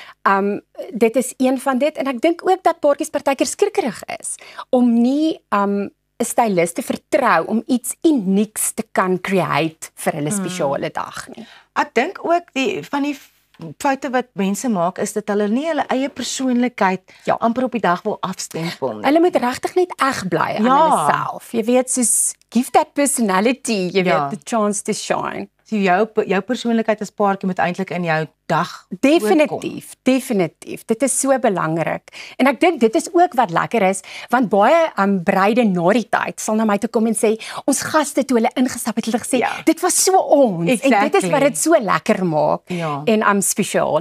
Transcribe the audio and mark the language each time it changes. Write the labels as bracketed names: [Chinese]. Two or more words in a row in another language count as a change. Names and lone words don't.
[Afrikaans] Dit is een van dit, en ek dink ook dat paartjies partykeer skrikkerig is, om nie 'n stylist te vertrou om iets unieks te kan create vir hulle spesiale dag nie. Ek dink ook van die foute wat mense maak is dat hulle nie hulle eie persoonlikheid amper op die dag wil afstempel nie. Hulle moet regtig net eg bly aan hulle self. Jy weet, soos [English] give that personality, [Afrikaans] jy weet, [English] the chance to shine. [Afrikaans] So jou persoonlikheid as paartjie moet eintlik in jou dag Definitief. Dit is so belangrik. En ek dink dit is ook wat lekker is, want baie bruide na die tyd sal na my toe kom en sê, ons gaste toe hulle ingestap het, hulle gesê, dit was so ons. En dit is wat dit so lekker maak en spesiaal.